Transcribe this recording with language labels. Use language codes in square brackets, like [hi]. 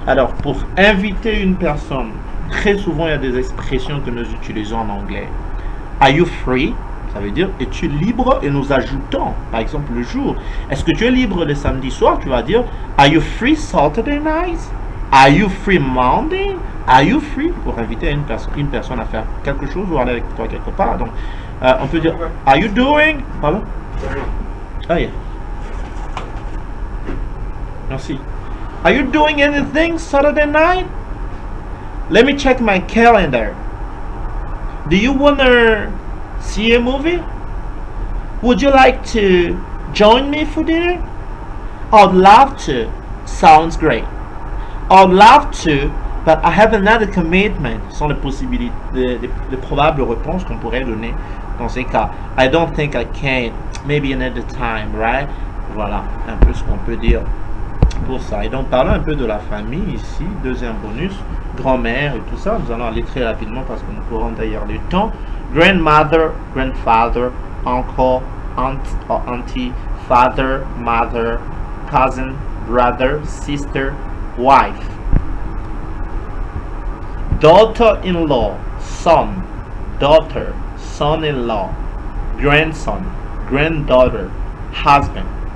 [fr] Alors, pour inviter une personne, très souvent, il y a des expressions que nous utilisons en anglais. [en] Are you free? [fr] Ça veut dire, es-tu libre? Et nous ajoutons, par exemple, le jour. Est-ce que tu es libre le samedi soir? Tu vas dire, [en] are you free Saturday night? Are you free Monday? Are you free? [fr] Pour inviter une personne à faire quelque chose ou aller avec toi quelque part. Donc, on peut dire, [en] are you doing? [fr] Pardon? Ah, [en] yeah. [fr] Merci. [en] Are you doing anything Saturday night? Let me check my calendar. Do you wanna see a movie? Would you like to join me for dinner? I'd love to. Sounds great. I'd love to, but I have another commitment. [fr] Ce sont les possibilités, les probables réponses qu'on pourrait donner dans ces cas. [en] I don't think I can. Maybe another time, right? [fr] Voilà, un peu ce qu'on peut dire pour ça. Et donc, parlons un peu de la famille ici. Deuxième bonus, grand-mère et tout ça. Nous allons aller très rapidement parce que nous courons d'ailleurs le temps. [en] Grandmother, grandfather, uncle, aunt or auntie, father, mother, cousin, brother, sister, wife. Daughter-in-law, son, daughter, son-in-law, grandson, granddaughter, husband.